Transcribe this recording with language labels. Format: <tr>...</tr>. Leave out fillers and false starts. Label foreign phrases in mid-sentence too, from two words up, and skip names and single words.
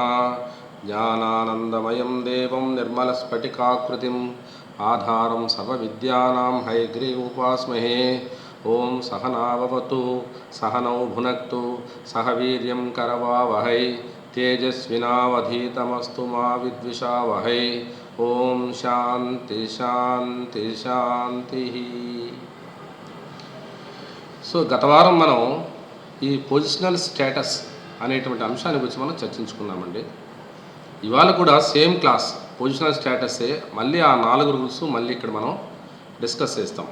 <sa>ज्ञानानन्दमयं देवं निर्मलस्फटिकाकृतिम् आधारं सर्वविद्यानां हयग्रीवोपास्महे। ओं सहनाववतु सहनौ भुनक्तु सह वीर्यं करवावहै तेजस्विनावधीतमस्तु मा विद्विषावहै। ఓం శాంతి శాంతి శాంతి.</sa> <te>సో గత వారం మనం ఈ</te> <en>positional status</en> <te>అనేటువంటి అంశాన్ని గురించి మనం చర్చించుకున్నామండి. ఇవాళ కూడా</te> <en>same class positional status,</en> <te>మళ్ళీ ఆ 4 రూల్స్ మళ్ళీ ఇక్కడ మనం డిస్కస్ చేస్తాం.</te>